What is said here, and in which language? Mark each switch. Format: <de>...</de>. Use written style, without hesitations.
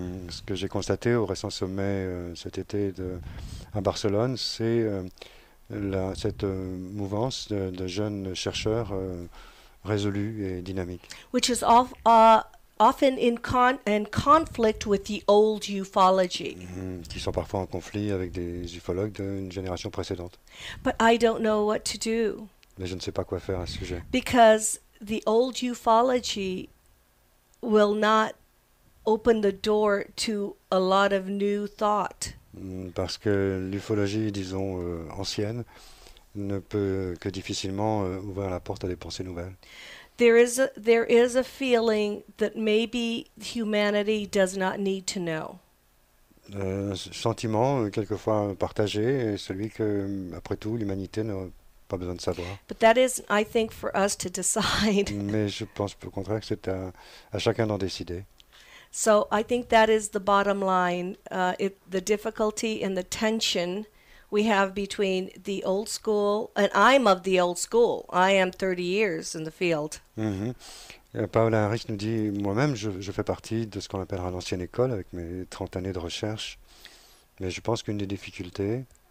<fr>Ce que j'ai constaté au récent sommet cet été à Barcelone, c'est cette mouvance de jeunes chercheurs résolus et dynamiques.</fr> <en>Which is often in conflict with the old ufology.</en> <fr>Qui sont parfois en conflit avec des ufologues d'une génération précédente.</fr> <en>But I don't know what to do</en> <fr>Mais je ne sais pas quoi faire à ce sujet.</fr> <en>because the old ufology will not open the door to a lot of new thought.</en> <fr>Parce que l'ufologie, disons, ancienne, ne peut que difficilement ouvrir la porte à des pensées nouvelles.</fr> <en>There is a feeling that maybe humanity does not need to know.</en> <fr>Ce sentiment, quelquefois partagé, est celui que, après tout, l'humanité n'a pas besoin de savoir.</fr> <en>But that is, I think, for us to decide.</en> <fr>Mais je pense au contraire que c'est à chacun d'en décider.</fr> <en>So I think that is the bottom line. The difficulty and the tension we have between the old school, and I'm of the old school. I am 30 years in the field.</en> <fr>Paola Harris nous dit, moi-même, je fais partie de ce qu'on appellera l'ancienne école, avec mes 30 années de recherche. Mais je pense qu'une des difficultés,</fr>